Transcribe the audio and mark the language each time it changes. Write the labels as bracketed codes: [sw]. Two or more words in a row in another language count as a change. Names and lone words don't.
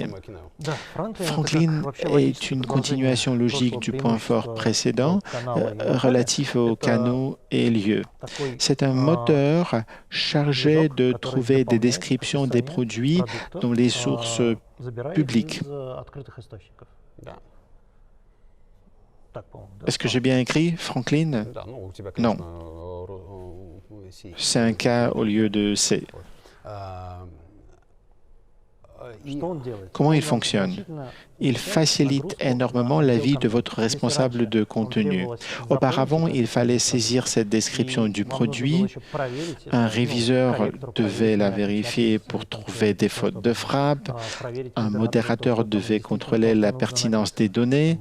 [fr] Franklin est une continuation logique du point fort précédent relatif aux canaux et lieux. C'est un moteur chargé de trouver des descriptions des produits dans les sources publiques. Est-ce que j'ai bien écrit, Franklin? [ru] Да, ну, у тебя, [fr] Non, [ru] конечно, [fr] C. c'est un K au lieu de C. [ru] А, и [fr] Comment il fonctionne? Il facilite énormément la vie de votre responsable de contenu. Auparavant, il fallait saisir cette description du produit. Un réviseur devait la vérifier pour trouver des fautes de frappe. Un modérateur devait contrôler la pertinence des données.